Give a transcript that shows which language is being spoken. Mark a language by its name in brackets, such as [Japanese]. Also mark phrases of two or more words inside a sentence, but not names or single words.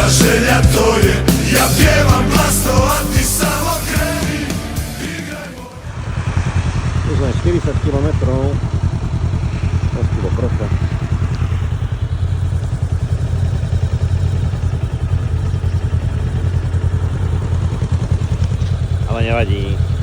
[Croatian] veselja to je. Ja pjevam glasno, a ti samo kreni. [Slovak] Tu sme 40 km od do Prosa. Ale nevadí.